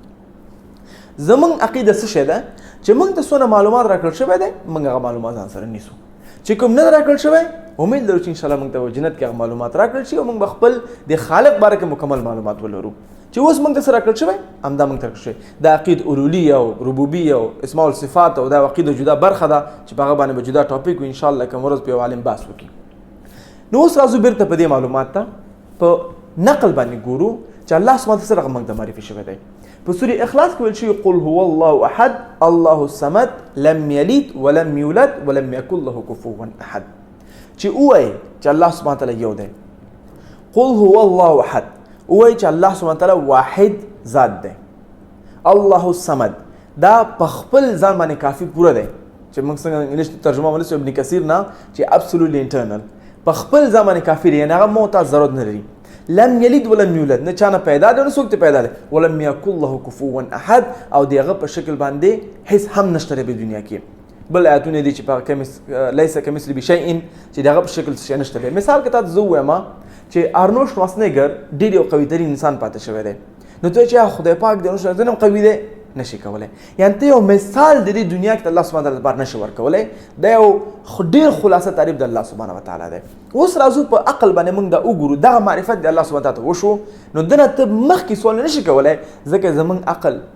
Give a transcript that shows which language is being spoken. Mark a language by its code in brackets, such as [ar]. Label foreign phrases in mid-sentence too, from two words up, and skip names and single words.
[ps] زموږ عقیده څه شی ده چې موږ ته څونه معلومات راکړل شوی دی موږ هغه معلومات ځان سره نیسو چې کوم نه راکړل شوی امید لرو چې انشاءالله موږ ته جنت کې هغه معلومات راکړل شي او موږ به خپل د خالق باره کې مکمل معلومات ولرو چې اوس موږ ته څه راکړل شوی همدا موږ ته راکړل شوی د عقیده الوهیه او ربوبیه او اسماء الصفات او دا عقیده جدا برخه ده چې په هغه باندې به جدا ټاپک وي انشاءالله کوم ورځ په یو عالم بحث وکړي نو اوس راځو بیرته په دې معلومات ته په نقل باندې ګورو چې الله [ar] سبحانه وتعالی [ps] سره موږ ته معرفي شوی دی په سورې اخلاص کې ویل شوي [ar] قل هو الله احد الله الصمد لم یلد ولم یولد ولم یکن له کفوا احد [ps] چې ووایي چې الله [ar] سبحانه وتعالی [ps] یو دی [ar] قل هو الله احد [ps] ووایي چې الله [ar] سبحانه وتعالی [ps] واحد ذات دی [ar] الله الصمد [ps] دا په خپل ځان باندې کافي پوره دی چې موږ څنګه انګلیش ترجمه ولسو ابن کثیر نه چې [en] absolutely internal [ps] په خپل ځان باندې کافي دی یعنې هغه محتاج ضرورت نه لري [ar] لم یلد ولم یولد [ps] نه چانه پیدا دی نه څوک ته پیدا دی [ar] ولم یکن له کفوا احد [ps] او د هغه په شکل باندې هیڅ هم نشته په دنیا کې بل آیاتونه دي چې په [ar] لیس کمثله شیء [ps] چې د هغه په شکل څه نشته مثال کې تاسو زه وایم چې ارنولډ شوارزنیګر ډېر یو قوي ترین انسان پاتې شوی دی نو ته چې خدای پاک د ارنولډ شوارزنیګر قوي دی نشي کولای یعنی ته یو مثال د دې دنیا کې الله [ar] سبحانه وتعالی [ps] لپاره نشي ورکولای دا یو ډېر خلاصه تعریف د الله [ar] سبحانه وتعالی [ps] دی اوس راځو په عقل باندې موږ دا وګورو دغه معرفت د الله [ar] سبحانه وتعالی [ps] وشو نو دنه ته مخکې سوال نشي کولای ځکه زموږ عقل